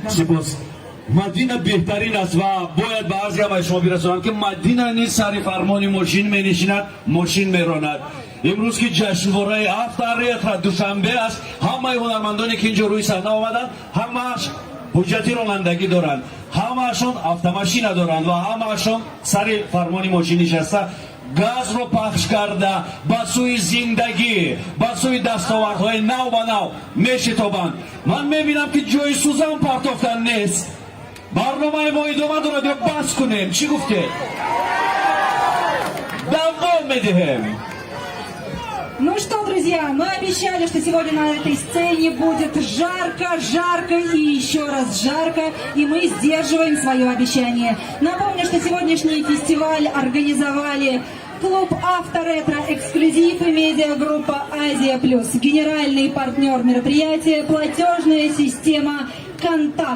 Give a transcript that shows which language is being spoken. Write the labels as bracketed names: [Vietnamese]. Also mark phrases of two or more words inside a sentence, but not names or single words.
[Persian] سپاس مدینه بهترین است و باید به عرض همه شما برسونم که مدینه نیز سر فرمان ماشین می نشیند ماشین می راند امروز که جشنواره افطار دوشنبه است همه هنرمندانی که اینجا روی صحنه آمدند همه‌اش حجتی رانندگی دارند همه‌شون автомاشین دارند و همه‌شون سر فرمان ماشین نشسته [Tajik] газро пахш карда ба сӯи зиндагӣ ба сӯи дастовардҳои нав ба нав мешитобанд. Ман мебинам ки ҷои сӯзан партофтан нест. барномаи мо идома дорад ё бас кунем? Чӣ гуфтед? Давом медиҳем. [Russian] Ну что, друзья, мы обещали, что сегодня на этой сцене будет жарко, жарко и еще раз жарко, и мы сдерживаем свое обещание. Напомню, что сегодняшний фестиваль организовали клуб «Авторетро», эксклюзив и медиагруппа «Азия Плюс», генеральный партнер мероприятия, платежная система «Контакт».